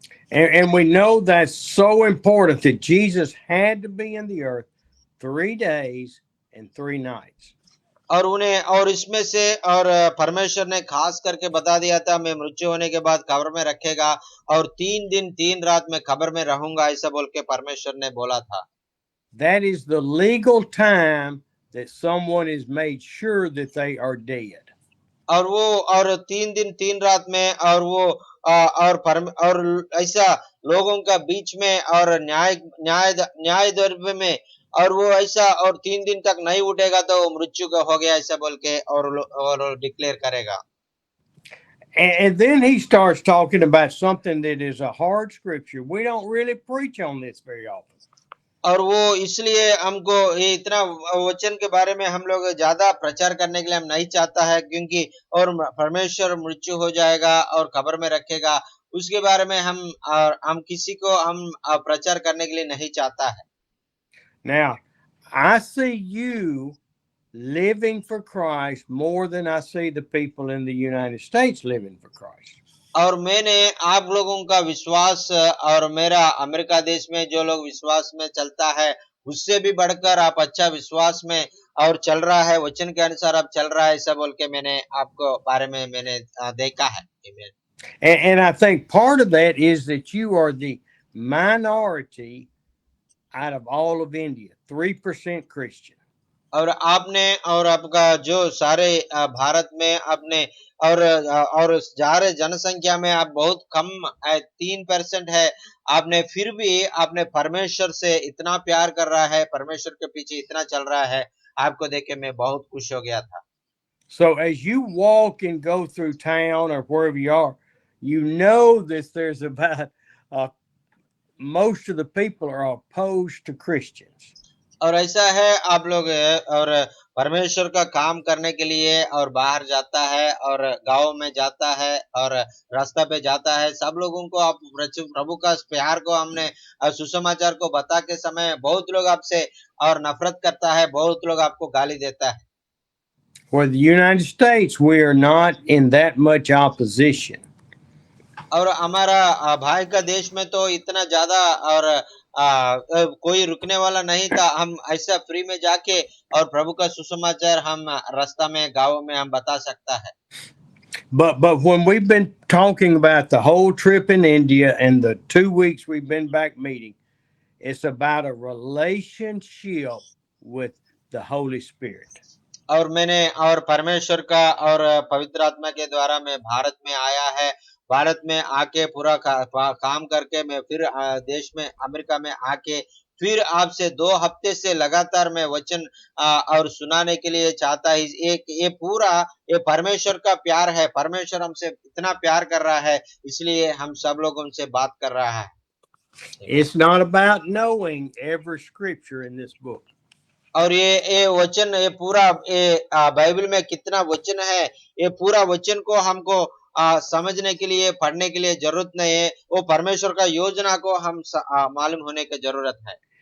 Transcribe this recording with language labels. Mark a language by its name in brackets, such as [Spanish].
[English] And we know that's so important that Jesus had to be in the earth 3 days and 3 nights. [Hindi] और उन्हें और इसमें से और परमेश्वर ने खास करके बता दिया था मैं मृत्यु होने के बाद कब्र में रखेगा और 3 दिन 3 रात में कब्र में रहूंगा ऐसा बोल के परमेश्वर ने बोला था। [English] That is the legal time that someone is made sure that they are dead. [Hindi] और वो और 3 दिन 3 रात में और वो और ऐसा लोगों का बीच में और न्याय द्रव्य में और वो ऐसा और 3 दिन तक नहीं उठेगा तो मृत्यु का हो गया ऐसा बोल के और डिक्लेयर करेगा। [English] And then he starts talking about something that is a hard scripture. We don't really preach on this very often. [Hindi] और वो इसलिए हमको ये इतना वचन के बारे में हम लोग ज्यादा प्रचार करने के लिए हम नहीं चाहता है, क्योंकि और परमेश्वर मृत्यु हो जाएगा और कब्र में रखेगा, उसके बारे में हम किसी को हम प्रचार करने के लिए नहीं चाहता है। [English] Now, I see you living for Christ more than I see the people in the United States living for Christ. [Hindi] और मैंने आप लोगों का विश्वास और मेरा अमेरिका देश में जो लोग विश्वास में चलता है, उससे भी बढ़कर आप अच्छा विश्वास में और चल रहा है, वचन के अनुसार आप चल रहा है, ऐसा बोल के मैंने आपको बारे में मैंने देखा है। [English] Amen. And I think part of that is that you are the minority out of all of India, 3% Christian. [Hindi] और आपने और आपका जो सारे भारत में आपने और सारे जनसंख्या में आप बहुत कम 3% है, आपने फिर भी आपने परमेश्वर से इतना प्यार कर रहा है, परमेश्वर के पीछे इतना चल रहा है, आपको देख के मैं बहुत खुश हो गया था। [English] So as you walk and go through town or wherever you are, you know that there's about most of the people are opposed to Christians. [Hindi] और ऐसा है आप लोग और परमेश्वर का काम करने के लिए और बाहर जाता है और गांव में जाता है और रास्ता पे जाता है, सब लोगों को आप प्रभु का प्यार को हमने सुसमाचार को बता के समय बहुत लोग आपसे और नफरत करता है, बहुत लोग आपको गाली देता है। [English] For the United States, we are not in that much opposition. [Hindi] और हमारा भाई का देश में तो इतना ज्यादा और कोई रुकने वाला नहीं था, हम ऐसा फ्री में जाके और प्रभु का सुसमाचार हम रास्ता में गांव में हम बता सकता है। [English] But when we've been talking about the whole trip in India and the 2 weeks we've been back meeting, it's about a relationship with the Holy Spirit. [Hindi] और मैंने और परमेश्वर का और पवित्र आत्मा के द्वारा मैं भारत में आया है, भारत में आके पूरा काम करके मैं फिर देश में अमेरिका में आके फिर आपसे 2 हफ्ते से लगातार मैं वचन और सुनाने के लिए चाहता है। एक ये परमेश्वर का प्यार है, परमेश्वर हमसे इतना प्यार कर रहा है, इसलिए हम सब लोग उनसे बात कर रहा है। [English] It's not about knowing every scripture in this book. [Hindi] और ये वचन ये पूरा ये बाइबल में कितना वचन है, ये पूरा वचन को हमको समझने के लिए पढ़ने के लिए जरूरत नहीं है, वो परमेश्वर का योजना को हम मालूम होने की जरूरत है।